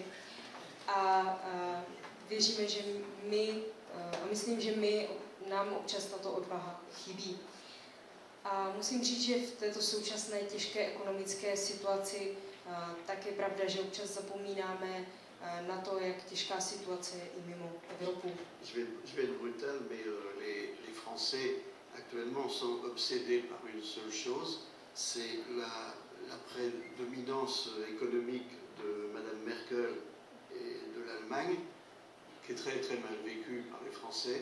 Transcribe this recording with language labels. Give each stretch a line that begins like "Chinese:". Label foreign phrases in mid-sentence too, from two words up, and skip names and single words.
Czech: A věříme, že a myslím, že nám občas tato odvaha chybí. A musím říct, že v této současné těžké ekonomické situaci tak je pravda, že občas zapomínáme na to, jak těžká situace je i mimo Evropu.
French: Je vais être brutal, mais les Français actuellement sont obsédés par une seule chose, c'est la prédominance économique de Madame Merkel et de l'Allemagne, qui est très très mal vécue par les Français.